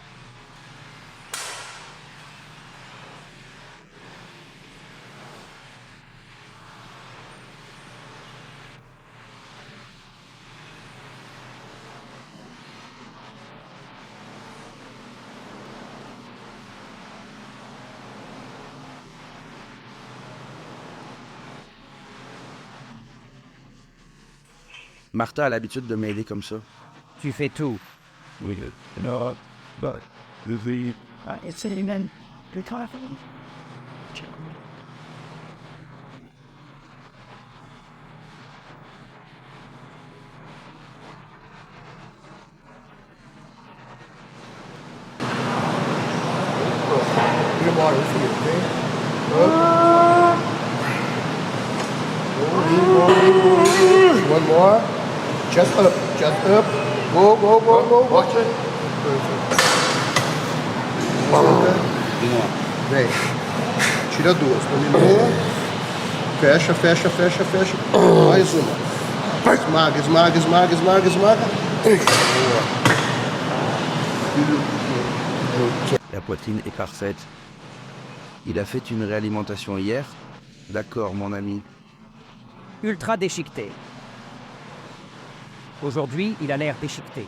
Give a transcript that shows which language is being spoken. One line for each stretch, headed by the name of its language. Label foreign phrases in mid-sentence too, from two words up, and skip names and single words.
French: Martha a l'habitude de m'aider comme ça. Tu fais tout.
English: We did. No, but the It's an event. Good talk. Get water for you, okay? One more. Chest up. Chest up. Go, go, go, go. Watch it. Perfect.
Portuguese: Vem. Tira duas. Dominou. Fecha, fecha, fecha, fecha. Mais uma. Esmaga, esmaga, esmaga, esmaga, esmaga.
French: La poitrine est parfaite. Il a fait une réalimentation hier? D'accord, mon ami. Ultra déchiqueté. Aujourd'hui, il a l'air déchiqueté.